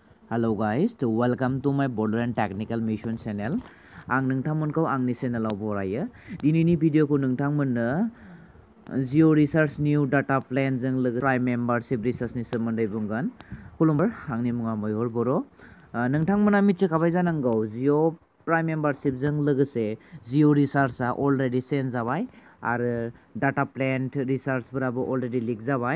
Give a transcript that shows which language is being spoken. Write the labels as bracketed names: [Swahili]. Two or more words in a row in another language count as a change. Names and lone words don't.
[English] Hello guys, welcome to my Borderland Technical Mission channel. [Bodo] आं नोंथांमोनखौ आंनि चेनेलाव बरायो। दिनैनि भिडिअखौ नोंथांमोननो जिअ [English] recharge new data plan [Bodo] जों लोगोसे [English] prime membership rechargeनि [Bodo] सोमोन्दै बुंगोन। खुलुमबाय, आंनि मुङा मैहुर बर'। नोंथांमोना मिथिखाबाय जानांगौ जिअ [English] prime membershipजों [Bodo] लोगोसे जिअ रिसार्चआ अलरेडि चेन्ज जाबाय आरो [English] data plan rechargeफोराबो already leak [Bodo] जाबाय।